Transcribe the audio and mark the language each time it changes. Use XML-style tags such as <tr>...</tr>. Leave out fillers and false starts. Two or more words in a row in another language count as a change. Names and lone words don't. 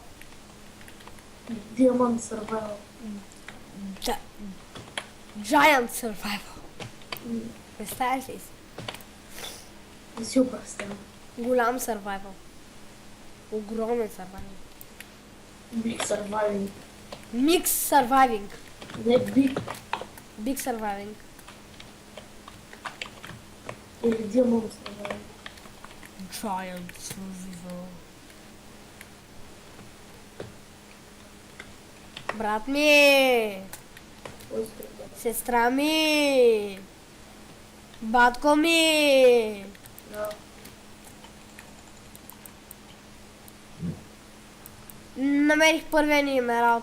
<bg>Диамант Survival.</bg> <en>Giant survival.</en> <bg>Представяш ли си? Не си го представям. Голям survival. Огромен survival.</bg> <en>Big Surviving. Mix surviving.</en> <bg>Не Big</bg> <en>Big surviving.</en> <bg>или Диамант Surviving.</bg> <en>Giant survival.</en> <bg>Брат ми! Кой се предлага? Сестра ми! Батко ми! Да. Намерих първия ни Emerald.</bg>